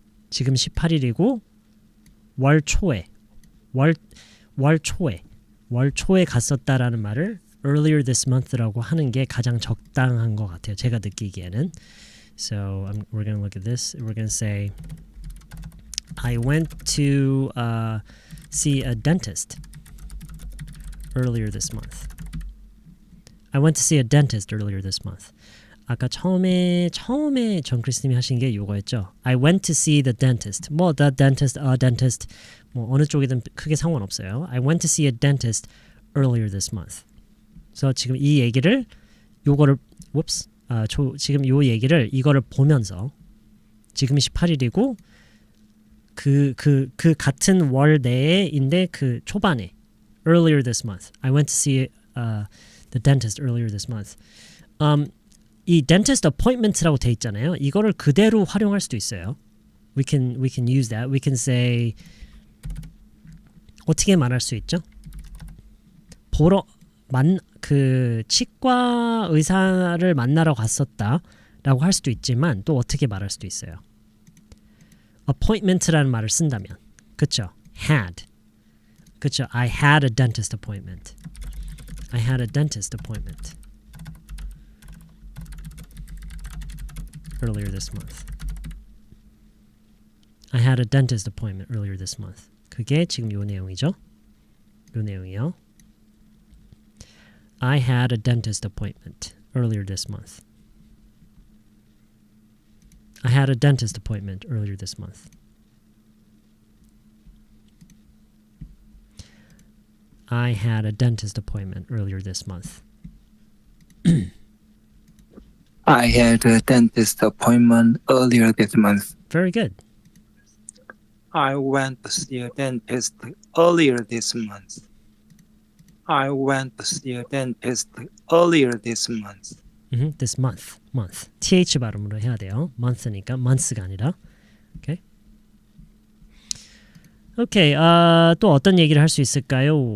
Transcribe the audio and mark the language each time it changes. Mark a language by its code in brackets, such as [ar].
[ko] 지금 18일이고 월 초에 갔었다라는 말을 [en] earlier this month [ko] 라고 하는 게 가장 적당한 것 같아요. 제가 느끼기에는. [en] So we're going to look at this. We're going to say I went to see a dentist earlier this month. [ko] 아까 처음에 정크리스님이 하신 게 요거였죠. [en] I went to see the dentist. [ko] 뭐 [en] the dentist, a dentist, [ko] 뭐 어느 쪽이든 크게 상관없어요. [en] I went to see a dentist earlier this month. [ko] 그래서 지금 이 얘기를 지금 요 얘기를 이거를 보면서 지금 18일이고 그 같은 월 내에인데 그 초반에 [en] earlier this month. I went to see the dentist earlier this month. [ko] 이 dentist appointment라고 돼 있잖아요. 이거를 그대로 활용할 수도 있어요. [en] We can use that. We can say [ko] 어떻게 말할 수 있죠? 그 치과 의사를 만나러 갔었다라고 할 수도 있지만 또 어떻게 말할 수도 있어요. appointment라는 말을 쓴다면, 그쵸? had, 그쵸? [en] I had a dentist appointment. I had a dentist appointment earlier this month. I had a dentist appointment earlier this month. [ko] 그게 지금 요 내용이죠. 요 내용이요. [en] I had a dentist appointment earlier this month. I had a dentist appointment earlier this month. I had a dentist appointment earlier this month. I had a dentist appointment earlier this month. Very good. I went to see a dentist earlier this month. I went to see a dentist earlier this month. This month. [ko] th 발음으로 해야 돼요. month니까 months가 아니라. 오케이. 오케이. 또 어떤 얘기를 할 수 있을까요?